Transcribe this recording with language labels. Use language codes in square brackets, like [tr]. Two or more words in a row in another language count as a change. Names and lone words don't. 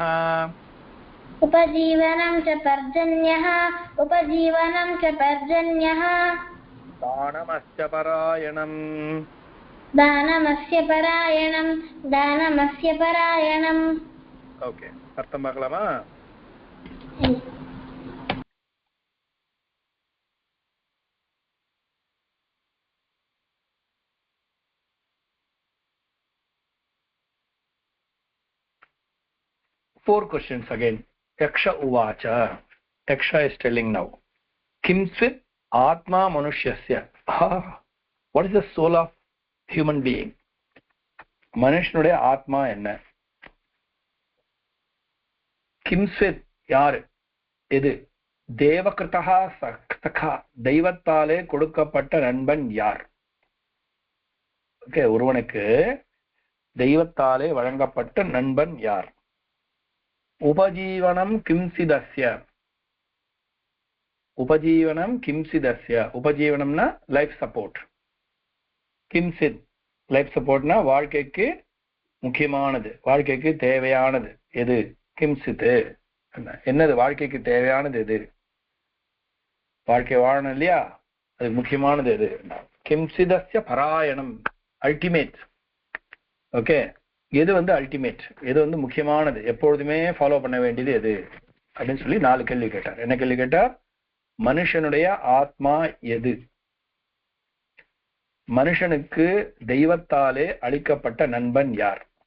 [sa] उपजीवनं च पर्जन्यः उपजीवनं च पर्जन्यः दानमस्य परायणम् दानमस्य परायणं दानमस्य परायणम् [en] ओके [ta] அர்த்தம் பார்க்கலாமா [en] four questions again [sa] यक्ष उवाच [en] yaksha is telling now [sa] किंस्विद् आत्मा मनुष्यस्य [en] what is the soul of human being [ta] மனுஷனுடைய ஆத்மா என்ன [sa] किंस्विद् [ta] யார் எது [sa] देवकृतः सखा [ta] தெய்வத்தாலே கொடுக்கப்பட்ட நண்பன் யார் ஓகே ஒருவனுக்கு தெய்வத்தாலே வழங்கப்பட்ட நண்பன் யார் [sa] उपजीवनं किंसिदस्य उपजीवनं किंसिदस्य [ta] उपजीवனம் ना [en] life support [ta] கிம்சித் லைஃப் சப்போர்ட்னா வாழ்க்கைக்கு முக்கியமானது வாழ்க்கைக்கு தேவையானது எது கிம்சித் என்னது வாழ்க்கைக்கு தேவையானது எது வாழ்க்கை வாழணும் இல்லையா அது முக்கியமானது எது [sa] किंस्विदस्य परायणम् [en] ultimate okay [ta] எது வந்து அல்டிமேட் எது வந்து முக்கியமானது எப்பொழுதுமே ஃபாலோ பண்ண வேண்டியது எது அப்படின்னு சொல்லி 4 கேள்வி கேட்டார் என்ன கேள்வி கேட்டார் மனுஷனுடைய ஆத்மா எது மனுஷனுக்கு தெய்வத்தாலே அளிக்கப்பட்ட நண்பன் யார்